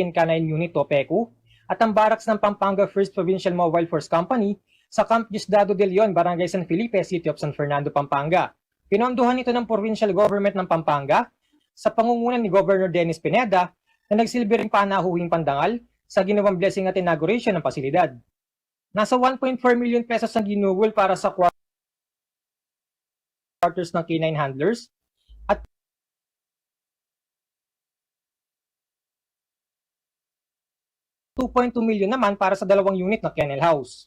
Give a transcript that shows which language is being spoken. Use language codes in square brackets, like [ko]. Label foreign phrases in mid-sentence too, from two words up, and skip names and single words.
[tl] and Canine Unit o PECU at ang barracks ng Pampanga 1st Provincial Mobile Force Company sa Camp Diosdado de Leon, Barangay San Felipe, City of San Fernando, Pampanga. Pinondohan ito ng Provincial Government ng Pampanga sa pangungunan ni Governor Dennis Pineda na nagsilbi ring panahuing pandangal sa ginawang blessing at inauguration ng pasilidad. Nasa 1.4 million pesos ang ginuwol para sa quarters ng canine handlers at $2.2 million naman para sa dalawang unit ng kennel house.